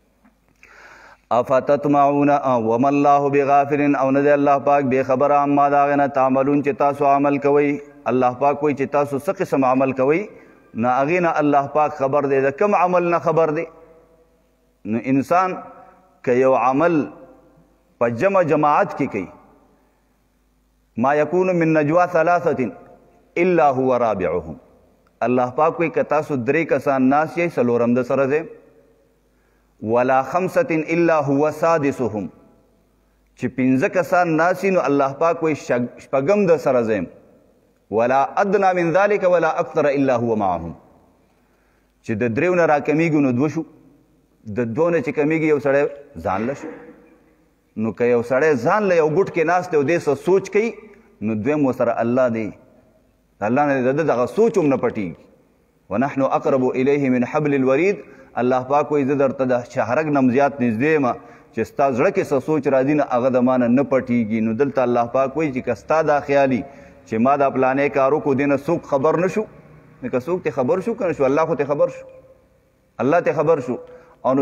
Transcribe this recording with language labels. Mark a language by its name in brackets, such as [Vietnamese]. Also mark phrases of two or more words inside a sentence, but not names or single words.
[Arabic] افتطمعون وما الله بغافل [Pashto] او نه دی الله پاک بې خبره عما د هغې نه تعملون چې تاسو عمل کوئ الله پاک وایي چې تاسو څه قسم عمل کوئ نه هغې نه الله پاک خبر دی د کم عمل نه خبر دی نو انسان که یو عمل په جماعت کې کوي [Arabic] ما یکون من نجوا ثلاثة الا هو رابعهم [Pashto] الله پاک وایي که تاسو درې کسان ناست یئ څلورم د سره دی [Arabic] ولا خمسة الا هو سادسهم [Pashto] چې پنځه کسان ناست نو الله پاک وایي شپږم د سره زیم [Arabic] ولا ادنى من ذلك ولا اكثر الا هو معهم [Pashto] چې د دریو نه راکمیږي نو دوه شو د دوه نه چې کمیږي یو سړی ځان له شو نو که یو سړی ځان له یو ګوټ کې ناست دی او دې څه سوچ کوي نو دویم ورسره الله دی الله نه د ده دغه سوچ هم نه پټېږي [Arabic] ونحن اقرب الیه من حبل الورید [Pashto] الله پاک وایي زه درته د شهرک نه هم زیات نږدې یم چې ستا زړه کې څه سوچ راځي نه هغه د ما نه پټېږي نو دلته الله پاک وایي چې که ستا دا خیالي چې ما دا پلانې کار وکړو دې نه څوک خبر نه شو نو که څوک ته خبر شو که نه شو الله خو ته خبر شو الله ته خبر شو او نو